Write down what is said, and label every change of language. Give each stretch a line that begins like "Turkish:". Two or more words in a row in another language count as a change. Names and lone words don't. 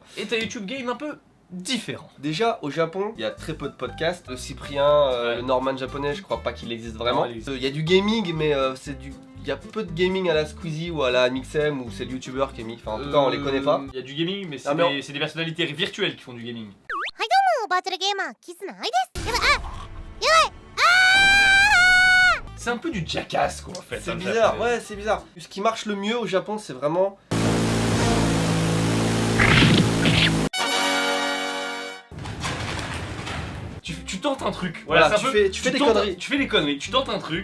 French: est un YouTube game un peu différent. Déjà, au Japon, il y a très peu de podcasts. Le Cyprien, Ouais. le Norman japonais, je crois pas qu'il existe vraiment. Non, il existe. Il y a du gaming, mais il y a peu de gaming à la Squeezie ou à la Mixem, où c'est le youtubeur qui est mis. Enfin, en tout cas, on les connaît pas. Il y a du gaming, mais c'est Ah, mais des personnalités virtuelles qui font du gaming.
Japanese: バーチャルゲーマーキスの愛です。やばい。
French: C'est un peu du jackass, quoi, en fait. C'est hein, le bizarre, japonais. ouais, c'est bizarre. Ce qui marche le mieux au Japon, c'est vraiment... Tu tentes un truc. Voilà, c'est un peu- tu fais des tentes- conneries. Tu fais des conneries, tu tentes un truc.